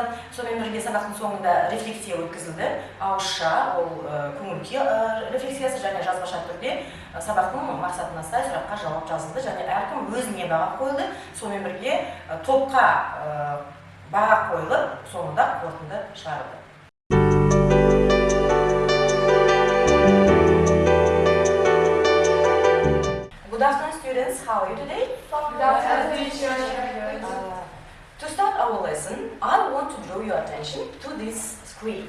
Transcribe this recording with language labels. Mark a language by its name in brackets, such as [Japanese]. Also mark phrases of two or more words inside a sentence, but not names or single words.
[Kazakh] Сонымен бірге сабақтың соңында рефлексия өткізілді. Ауызша, ол көңіл-күй рефлексиясы және жазбаша түрде сабақтың мақсатына сай сұраққа жауап жазылды және әркім өзіне баға қойылды. Сонымен бірге топқа баға қойылып, соңында қорытынды шығарылды. [English] Good afternoon, students. How are you today? Good afternoon, teacher. To start our lesson, I want to draw your attention to this screen.